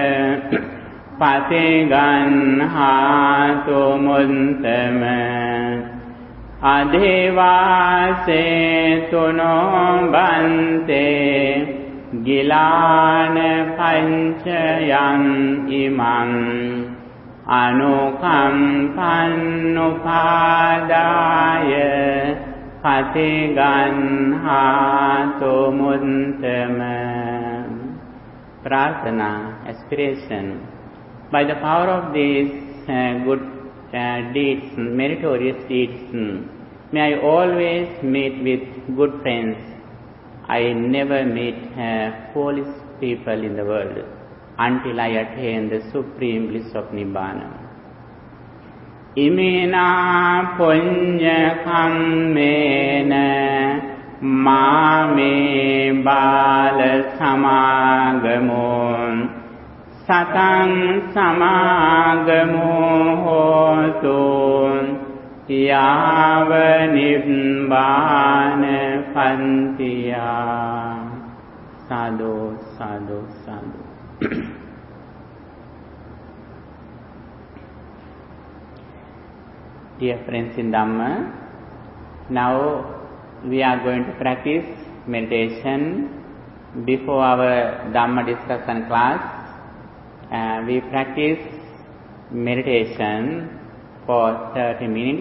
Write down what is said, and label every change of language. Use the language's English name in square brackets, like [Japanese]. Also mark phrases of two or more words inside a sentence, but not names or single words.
[Pali] පතිගන්හාතු මුත්තම අධිවාසේතු නොබන්තේ ගිලාන පංචයං ඉමං අනුකම්පං උපාදාය පතිගන්හාතු මුත්තම. [English] Prarthana, aspiration. By the power of these good deeds, meritorious deeds, may I always meet with good friends. I never meet foolish people in the world until I attain the supreme bliss of Nibbana. [Pali] Imena punya kammena mame bala samagamun satang samagamo hotu yava nibbana pantiya. Sadhu, sadhu, sadhu. [English] Dear friends in Dhamma, now we are going to practice meditation. Before our Dhamma discussion class, we practice meditation for 30 minutes.